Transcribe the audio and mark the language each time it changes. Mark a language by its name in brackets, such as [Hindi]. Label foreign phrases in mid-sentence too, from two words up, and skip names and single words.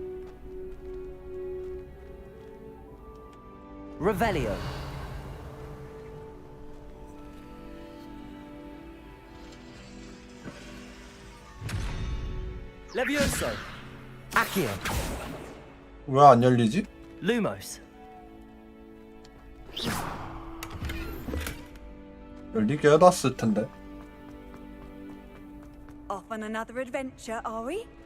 [Latin] Revelio. Levioso. Accio. [Korean] 왜 안 열리지? [Latin] Lumos. [Korean] 열리게 해놨을 텐데. [English] Off on another adventure, are we?